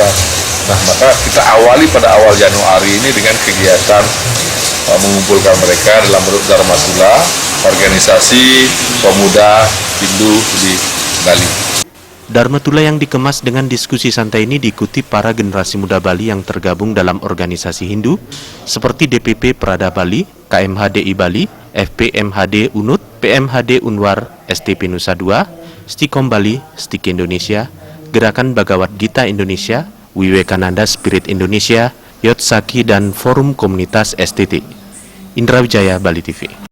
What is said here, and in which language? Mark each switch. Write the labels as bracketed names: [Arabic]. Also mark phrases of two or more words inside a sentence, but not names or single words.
[Indonesian] Nah, maka kita awali pada awal Januari ini dengan kegiatan mengumpulkan mereka dalam bentuk Dharma Tula, organisasi pemuda Hindu di Bali. Dharma Tula yang dikemas dengan diskusi santai ini diikuti para generasi muda Bali yang tergabung dalam organisasi Hindu seperti DPP Prada Bali, KMHDI Bali, FPMHD Unut, PMHD Unwar, STP Nusa Dua, Stikom Bali, Stik Indonesia, Gerakan Bhagavad Gita Indonesia, Wiwekananda Spirit Indonesia, Yotsaki, dan Forum Komunitas STT. Indra Wijaya, Bali TV.